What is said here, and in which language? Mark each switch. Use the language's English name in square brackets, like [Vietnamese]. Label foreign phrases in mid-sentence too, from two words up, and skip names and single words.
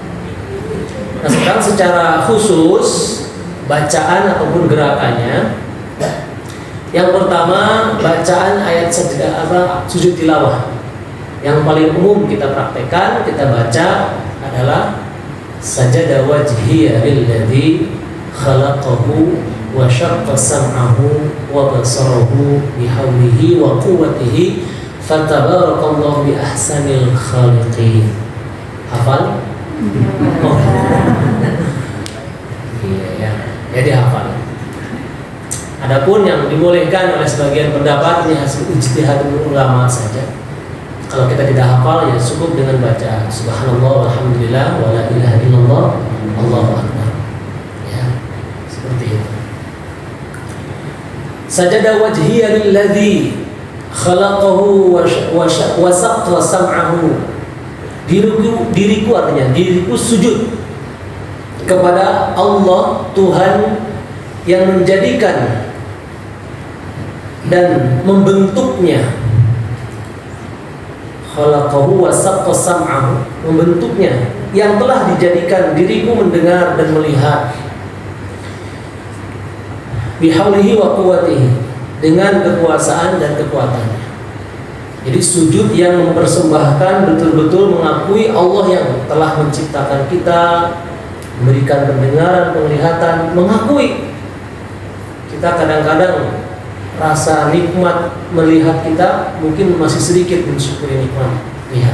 [Indonesian] Nah, sekarang secara khusus bacaan ataupun gerakannya, yang pertama bacaan ayat sajdah sujud tilawah. Yang paling umum kita praktekkan, kita baca adalah [Arabic] سجد وجهي للذي خلقه وشق سمعه وبصره بحوله وقوته فتبارك الله بأحسن الخالقين. [Indonesian] Hafal? Oh. Iya ya. Jadi hafal. Adapun yang dibolehkan oleh sebagian pendapat ini hasil ijtihad ulama saja. Kalau kita tidak hafal ya cukup dengan baca [Arabic] سبحان الله والحمد لله ولا إله إلا الله الله أكبر. [Indonesian] Ya, seperti itu. [Arabic] سجد وجهي للذي خلقه وشق سمعه. [Indonesian] Diriku artinya diriku sujud kepada Allah Tuhan yang menjadikan dan membentuknya. [Arabic] خلقه وشق سمعه, [Indonesian] membentuknya, yang telah dijadikan diriku mendengar dan melihat. [Arabic] بحوله وقوته, [Indonesian] dengan kekuasaan dan kekuatannya. Jadi sujud yang mempersembahkan, betul-betul mengakui Allah yang telah menciptakan kita, memberikan pendengaran, penglihatan, mengakui. Kita kadang-kadang rasa nikmat melihat kita mungkin masih sedikit mensyukuri nikmat lihat.